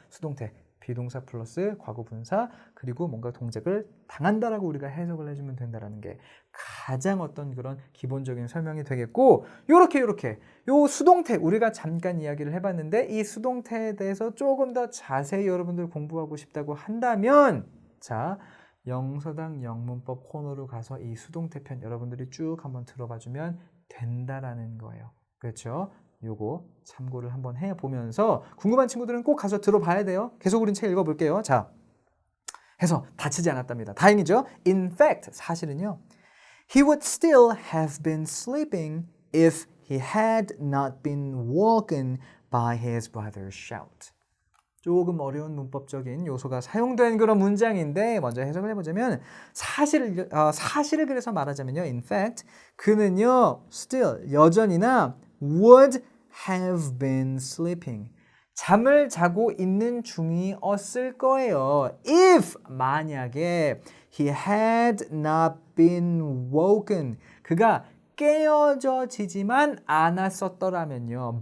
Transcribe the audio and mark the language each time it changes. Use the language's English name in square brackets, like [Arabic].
[Korean] 수동태 비동사 플러스 과거 분사 그리고 뭔가 동작을 당한다라고 우리가 해석을 해주면 된다라는 게 가장 어떤 그런 기본적인 설명이 되겠고 요렇게 요 수동태 우리가 잠깐 이야기를 해봤는데 이 수동태에 대해서 조금 더 자세히 여러분들 공부하고 싶다고 한다면 자 영서당 영문법 코너로 가서 이 수동태 편 여러분들이 쭉 한번 들어봐주면 된다라는 거예요. 그렇죠? 요거 참고를 한번 해보면서 궁금한 친구들은 꼭 가서 들어봐야 돼요. 계속 우린 책 읽어볼게요. 자, 해서 다치지 않았답니다. 다행이죠? [English] In fact, [Korean] 사실은요. [English] He would still have been sleeping if he had not been woken by his brother's shout. [Korean] 조금 어려운 문법적인 요소가 사용된 그런 문장인데 먼저 해석을 해보자면 사실을 그래서 말하자면요. [English] In fact, [Korean] 그는요. [English] still, [Korean] 여전히나 [English] would have been sleeping. [Korean] 잠을 자고 있는 중이었을 거예요. [English] If [Korean] 만약에 [English] he had not been woken. [Korean] 그가 깨어져지지만 않았었더라면요.